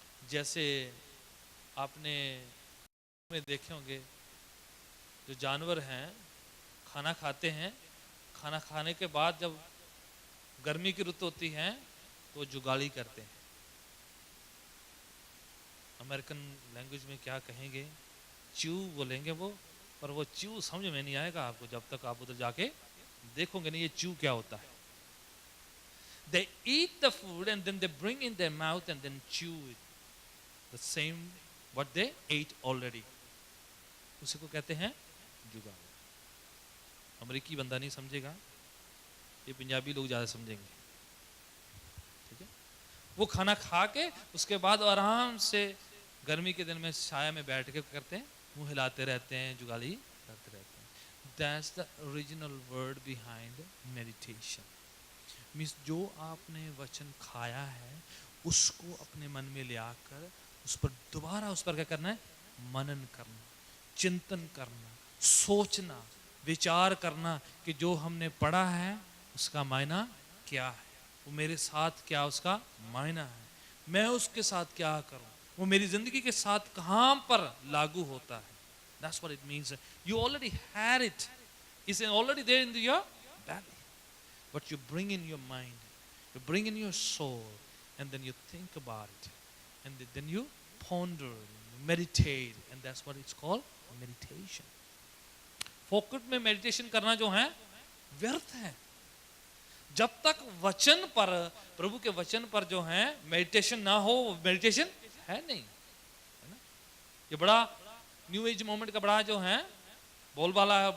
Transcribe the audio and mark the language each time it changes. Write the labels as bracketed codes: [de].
[hi] जैसे आपने में देखे होंगे, जो जानवर हैं खाना खाते हैं, खाना खाने के बाद जब गर्मी की ऋतु होती है तो जुगाली करते हैं। अमेरिकन लैंग्वेज में क्या कहेंगे? च्यू बोलेंगे वो, पर वो च्यू समझ में नहीं आएगा आपको जब तक आप उधर जाके देखोगे नहीं ये च्यू क्या होता है। [en] They eat the food and then they bring in their mouth and then chew it. The same what they ate already. [hi] उसी को कहते हैं जुगाड़। अमेरिकी बंदा नहीं समझेगा, ये पंजाबी लोग ज़्यादा समझेंगे। ठीक है? वो खाना खा के उसके बाद आराम से गर्मी के दिन में छाया में बैठ के करते हैं, मुंह हिलाते रहते हैं, जुगाली करते रहते हैं। [en] That's the original word behind meditation. [hi] Means जो आपने वचन खाया है उसको अपने मन में ले आकर उस पर दोबारा उस पर क्या करना है? मनन करना, चिंतन करना, सोचना, विचार करना कि जो हमने पढ़ा है उसका मायना क्या है, वो मेरे साथ क्या उसका मायना है, मैं उसके साथ क्या करूं, वो मेरी जिंदगी के साथ कहां पर लागू होता है। [en] That's what it means. You already had it. It's already there in your belly. But you bring in your mind, you bring in your soul, and then you think about it, and then you ponder, meditate, and that's what it's called, meditation. [hi] फोकट में meditation करना जो है व्यर्थ है। जब तक वचन पर, प्रभु के वचन पर जो है मेडिटेशन ना हो, मेडिटेशन है नहीं, है ना? ये बड़ा न्यू एज मूवमेंट का बड़ा जो है बोलबाला है।